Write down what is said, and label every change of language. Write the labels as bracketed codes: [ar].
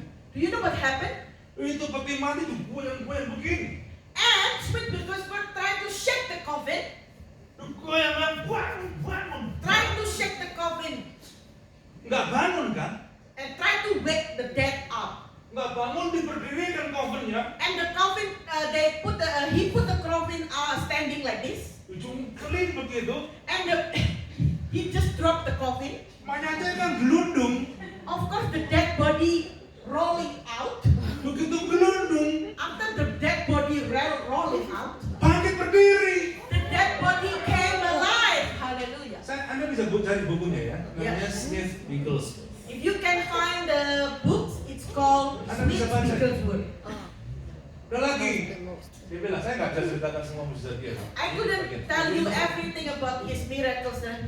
[en] do you know what happened? [id] Itu peti mati tuh goyang-goyang begini. [en] And Smith Wigglesworth tried to shake the coffin, [id] Goyangan, bangun. [en] trying to shake the coffin, [id] Nggak bangun kan? [en] and tried to wake the dead up. [id] Nggak bangun, diberdirikan covernya. [en] And the coffin, he put the coffin standing like this, [id] Ujung keling begitu. [en] and he just dropped the coffin. [id] Mayatnya kan gelundung. [en] Of course, the dead body rolling out. [id] Begitu gelundung, [en] After the dead body rolling out, [id] bangkit berdiri. [en] the dead body came alive. Hallelujah. [id] Anda bisa cari bukunya ya. Namanya Ya. Smith Wigglesworth. [en] If you can find the books, it's called [id] Anda bisa [en] Smith [id] baca. [en] Wigglesworth. [id] Udah lagi. Dia bilang, saya nggak bisa ceritakan semua mujizat dia. [en] I couldn't tell you everything about his miracles and